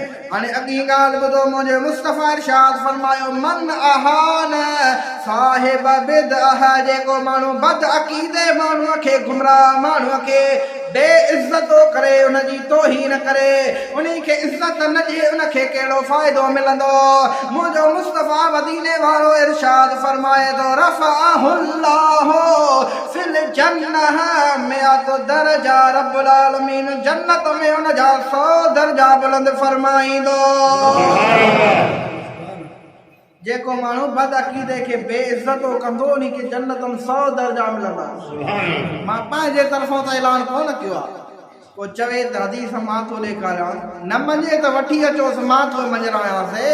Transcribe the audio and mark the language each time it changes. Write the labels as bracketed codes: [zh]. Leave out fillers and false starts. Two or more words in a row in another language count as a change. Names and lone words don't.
[sd] हाणे अॻी ॻाल्हि ॿुधो, मुंहिंजे मुस्तफ़ा इरशाद फरमायो [ar] من أهان صاحب بدعة, [sd] जेको माण्हू बद अक़ीदे माण्हूअ खे, गुमराह माण्हूअ खे बेइज़्ज़तो करे, उनजी तौहीन करे, उन्ही खे इज़्ज़त न ॾिए, उनखे कहिड़ो फ़ाइदो मिलंदो? मुंहिंजो मुस्तफ़ा मदीने वारो इरशाद फरमाए थो [ar] رفعه الله في الجنة مائة درجة, [sd] रब्बुल आलमीन जन्नत में उनजा 100 दर्जा बुलंद फरमाईंदो। जेको माण्हू बद अक़ीदे खे बेइज़्ज़तो कंदो उन खे जन्नत में 100 दर्जा मिलंदा। मां पंहिंजे तरफ़ां त ऐलान कोन कयो आहे, को चवे त हदीस मां थो ॾेखारियां, न मञे त वठी अचोसि, मां थो मञरायांसि।